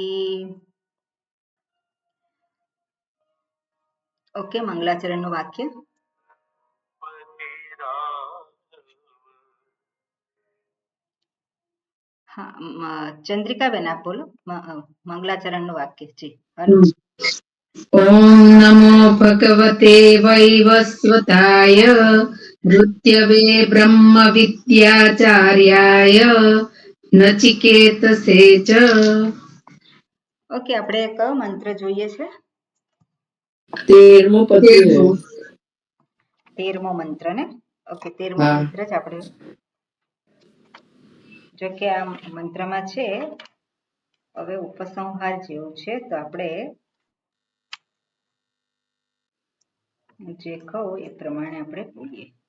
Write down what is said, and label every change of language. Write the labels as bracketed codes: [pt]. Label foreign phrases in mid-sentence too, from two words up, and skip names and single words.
[gu] ओके, मंगलाचरणનું વાક્ય. हाँ, चंद्रिका बेन [hi] आप बोलो [gu] मंगलाचरणનું વાક્ય. જી. [sa] ओम नमो भगवते वैवस्वताय मृत्यवे ब्रह्म विद्याचार्याय नचिकेतसे च. [gu] ઓકે, આપણે કયો મંત્ર જોઈએ છે? 13મો મંત્ર ને. ઓકે, 13મો મંત્ર જ આપણે. જો કે આ મંત્રમાં છે હવે ઉપસંહાર જેવું છે, તો આપણે જે કહું એ પ્રમાણે આપણે બોલીએ.